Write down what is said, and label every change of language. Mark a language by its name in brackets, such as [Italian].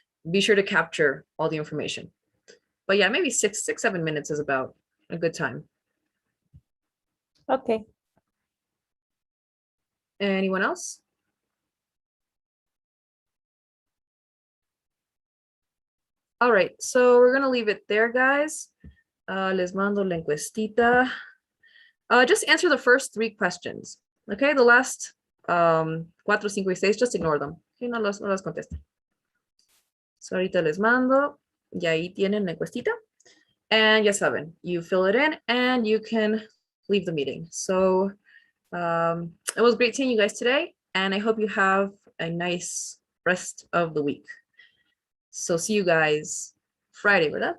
[English] Be sure to capture all the information. But yeah, maybe 6-7 minutes is about a good time. Okay. Anyone else? All right, so we're gonna leave it there, guys. [Spanish] Les mando la encuestita. [English] Just answer the first 3 questions. Okay, the last 4, 5 y 6, just ignore them. [Spanish] Okay, no las contesten. So ahorita les mando, y ahí tienen la encuestita. [English] And [Spanish] ya saben, [English] you fill it in and you can leave the meeting. So it was great seeing you guys today, and I hope you have a nice rest of the week. So see you guys Friday, ¿verdad?